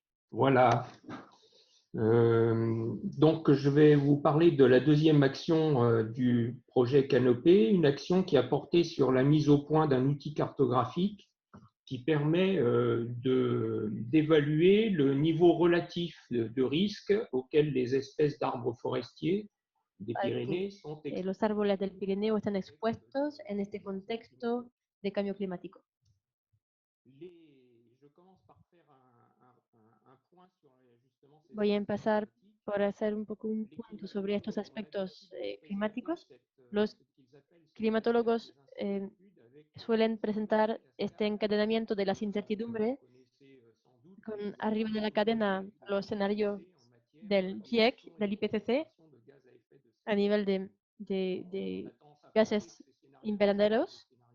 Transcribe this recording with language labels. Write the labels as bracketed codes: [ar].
[fr] Voilà. Donc, je vais vous parler de la deuxième action du projet Canopée, une action qui a porté sur la mise au point d'un outil cartographique qui permet d'évaluer le niveau relatif de risque auquel les espèces d'arbres forestiers des Pyrénées sont exposées. [es] Los árboles del Pirineo están expuestos en este contexto de cambio climático. [fr] Je commence par faire un point sur justement ces [es] Voy a empezar por hacer un poco un punto sobre estos aspectos climáticos. Los climatólogos suelen presentar este encadenamiento de las incertidumbres con arriba de la cadena los escenarios del GIEC, del IPCC, a nivel de gases invernaderos.